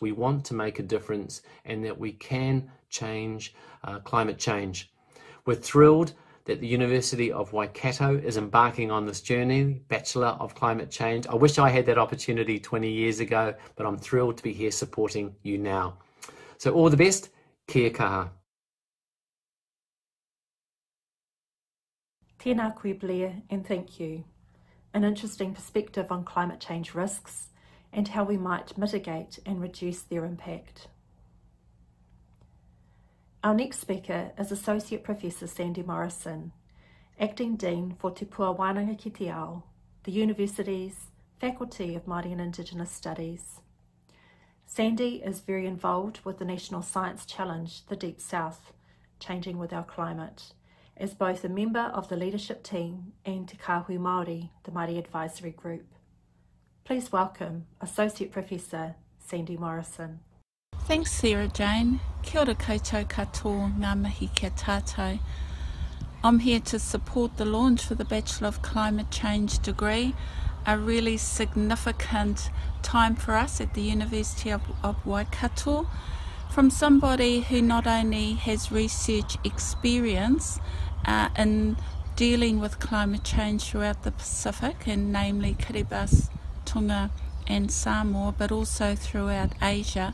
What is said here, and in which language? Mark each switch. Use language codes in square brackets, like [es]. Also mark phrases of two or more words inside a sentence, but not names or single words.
[en] We want to make a difference and that we can change climate change. We're thrilled that the University of Waikato is embarking on this journey, Bachelor of Climate Change. I wish I had that opportunity 20 years ago, but I'm thrilled to be here supporting you now. So all the best, [mi] kia kaha. Tēnā koe Blair, [en] and thank you. An interesting perspective on climate change risks and how we might mitigate and reduce their impact. Our next speaker is Associate Professor Sandy Morrison, Acting Dean for Te Pua Wānanga ki te Ao, the University's Faculty of Māori and Indigenous Studies. Sandy is very involved with the National Science Challenge, the Deep South, Changing with Our Climate, as both a member of the leadership team and Te Kāhui Māori, the Māori Advisory Group. Please welcome Associate Professor Sandy Morrison. Thanks, Sarah Jane. [mi] Kia ora koutou katoa, ngā mihi kia tātou. [en] I'm here to support the launch for the Bachelor of Climate Change degree, a really significant time for us at the University of Waikato, from somebody who not only has research experience in dealing with climate change throughout the Pacific, and namely Kiribati, Tonga and Samoa, but also throughout Asia.